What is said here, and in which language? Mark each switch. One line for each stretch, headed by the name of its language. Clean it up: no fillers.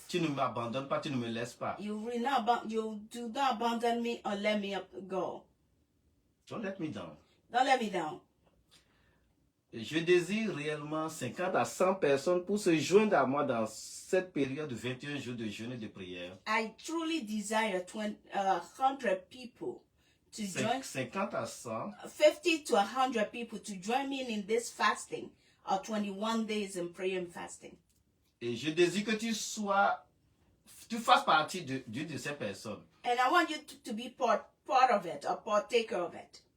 French: tu ne m'abandonnes pas, tu ne me laisses pas.
English: you do not abandon me or let me go. Don't let me down. Don't let me down.
French: Et je désire réellement 50 à 100 personnes pour se joindre à moi dans cette période de 21 jours de jeûne et de prière.
English: I truly desire 100 people to join,
French: 50 à 100
English: 50 to 100 people to join me in this fasting of 21 days in prayer and fasting.
French: et je désire que tu fasses partie d'une de ces personnes.
English: And I want you to be part of it, a partaker of it.